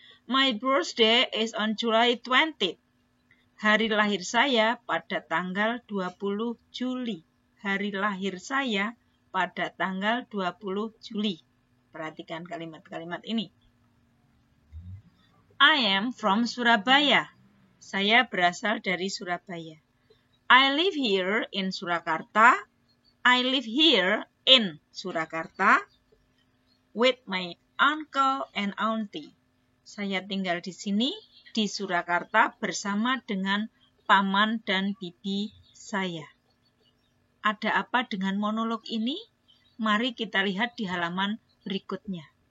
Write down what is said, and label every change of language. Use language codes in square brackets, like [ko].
[en] My birthday is on July 20th. [id] Hari lahir saya pada tanggal 20 Juli. Hari lahir saya pada tanggal 20 Juli. Perhatikan kalimat-kalimat ini. [en] I am from Surabaya. [id] Saya berasal dari Surabaya. [en] I live here in Surakarta. I live here in Surakarta with my uncle and auntie. [id] Saya tinggal di sini di Surakarta bersama dengan paman dan bibi saya. Ada apa dengan monolog ini? Mari kita lihat di halaman berikutnya.